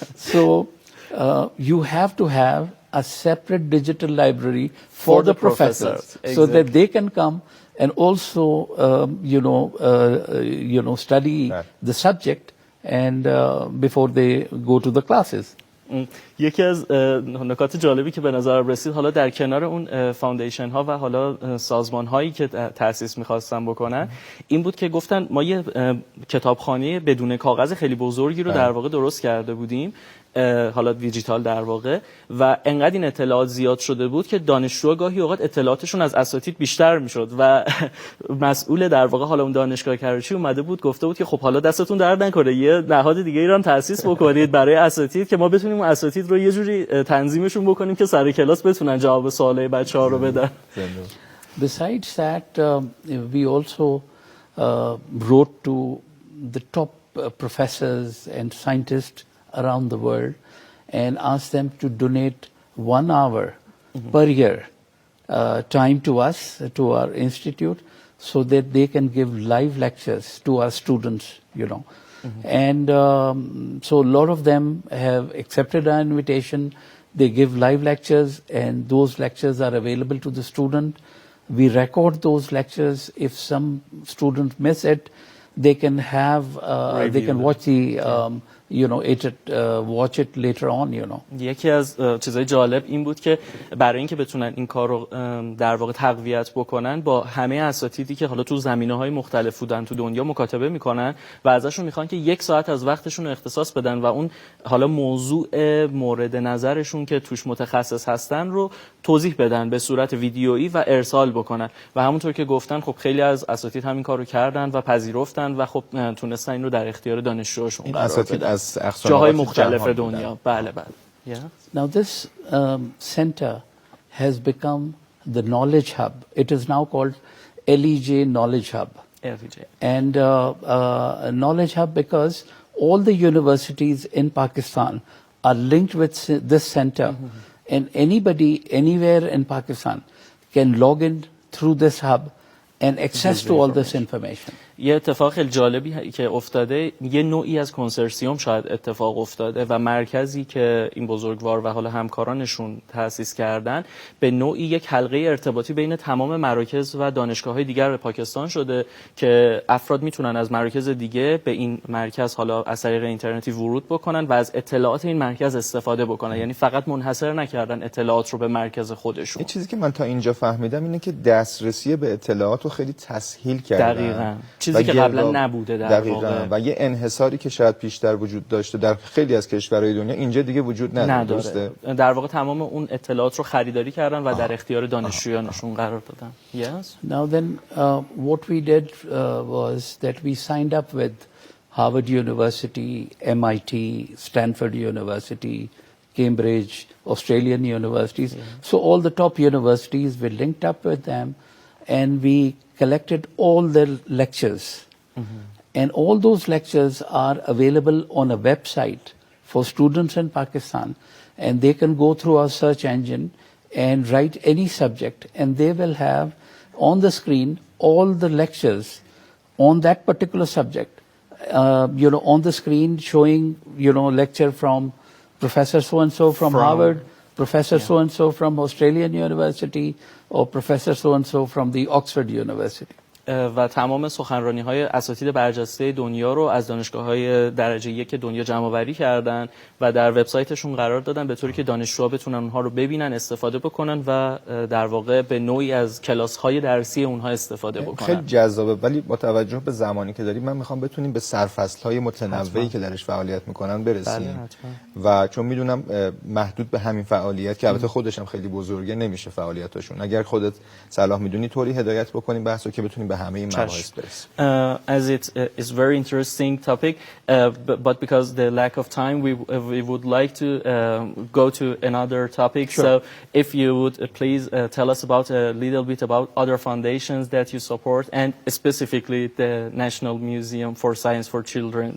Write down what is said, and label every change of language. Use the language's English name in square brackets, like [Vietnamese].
[English] So you have to have a separate digital library for the professors, so that they can come and also, you know, study the subject and before they go to the classes. [Persian] یکی از نکات جالبی که به نظر رسید، حالا در کنار اون فاندیشن ها و حالا سازمان هایی که تأسیس می‌خواستن بکنن، این بود که گفتن ما یه کتابخانه بدون کاغذ خیلی بزرگی رو در واقع درست کرده بودیم، حالا دیجیتال در واقع، و انقدر این اطلاعات زیاد شده بود که دانشجوها گاهی اوقات اطلاعاتشون از اساتید بیشتر میشد و مسئول در واقع حالا اون دانشگاه کراچی اومده بود گفته بود که خب حالا دستتون درد نکنه، یه نهاد دیگه ای رو هم تأسیس بکنید برای اساتید که ما بتونیم اون اساتید رو یه جوری تنظیمشون بکنیم که سر کلاس بتونن جواب سوالای بچه‌ها رو بدن. [English] Besides that, we also wrote to the top professors and scientists around the world and asked them to donate 1 hour per year time to us, to our institute, so that they can give live lectures to our students, you know. And so a lot of them have accepted our invitation. They give live lectures, and those lectures are available to the student. We record those lectures. If some students miss it, they can have, they can watch the, you know, watch it later on, you know. [Persian] یکی از چیزای جالب این بود که برای اینکه بتونن این کار رو در واقع تقویت بکنن، با همه اساتیدی که حالا تو زمینه‌های مختلف بودن تو دنیا مکاتبه میکنن و ازشون میخوان که 1 ساعت از وقتشون رو اختصاص بدن و اون حالا موضوع مورد نظرشون که توش متخصص هستن رو توضیح بدن به صورت ویدیویی و ارسال بکنن. و همونطور که گفتن خب خیلی از اساتید همین کارو کردن و پذیرفتن و خب تونستن این رو در اختیار دانشجوهاشون قرار بدن. جاهای مختلف دنیا. بله بله. [English] Now this center has become the knowledge hub. It is now called LEJ Knowledge Hub. LEJ. And knowledge hub because all the universities in Pakistan are linked with this center, and anybody anywhere in Pakistan can log in through this hub and access to all this information. [Persian] یه اتفاق خیلی جالبی که افتاده، یه نوعی از کنسرسیوم شاید اتفاق افتاده و مرکزی که این بزرگوار و حالا همکارانشون تأسیس کردن به نوعی یک حلقه ارتباطی بین تمام مراکز و دانشگاه‌های دیگر پاکستان شده که افراد میتونن از مراکز دیگه به این مرکز حالا از طریق اینترنتی ورود بکنن و از اطلاعات این مرکز استفاده بکنن، یعنی فقط منحصر نکردن اطلاعات رو به مرکز خودشون. یه چیزی که من تا اینجا فهمیدم اینه که دسترسی به اطلاعات رو خیلی تسهیل کردن. دقیقاً. چیزی که قبلا نبوده در واقع. و یه انحصاری که شاید پیشتر وجود داشته در خیلی از کشورهای دنیا اینجا دیگه وجود نداره. در واقع تمام اون اطلاعات رو خریداری کردن و در اختیار دانشجویانشون قرار دادن. [English] Yes. Now then, what we did was that we signed up with Harvard University, MIT, Stanford University, Cambridge, Australian universities. Yeah. So all the top universities, we linked up with them and we collected all their lectures. Mm-hmm. And all those lectures are available on a website for students in Pakistan. And they can go through our search engine and write any subject. And they will have on the screen all the lectures on that particular subject. On the screen showing, lecture from Professor so-and-so from Harvard, Professor so-and-so from Australian University, or Professor so-and-so from the Oxford University. [Persian] و تمام سخنرانی‌های اساتید برجسته دنیا رو از دانشگاه‌های درجه یک دنیا جمع‌آوری کردن و در وبسایتشون قرار دادن به طوری که دانشجوها بتونن اونها رو ببینن، استفاده بکنن و در واقع به نوعی از کلاس‌های درسی اونها استفاده بکنن. خیلی جذابه، ولی با توجه به زمانی که داریم من می‌خوام بتونیم به سرفصل‌های متنوعی که درش فعالیت می‌کنن برسیم. و چون می‌دونم محدود به همین فعالیت که البته خودش هم خیلی بزرگه نمیشه فعالیتاشون، اگر خودت صلاح می‌دونی طوری هدایت بکنیم بحثو که بتونیم همه این مباحث برسیم. [English] As it is very interesting topic, but because the lack of time, we would like to go to another topic. Sure. So, if you would please tell us about a little bit about other foundations that you support, and specifically the National Museum for Science for Children.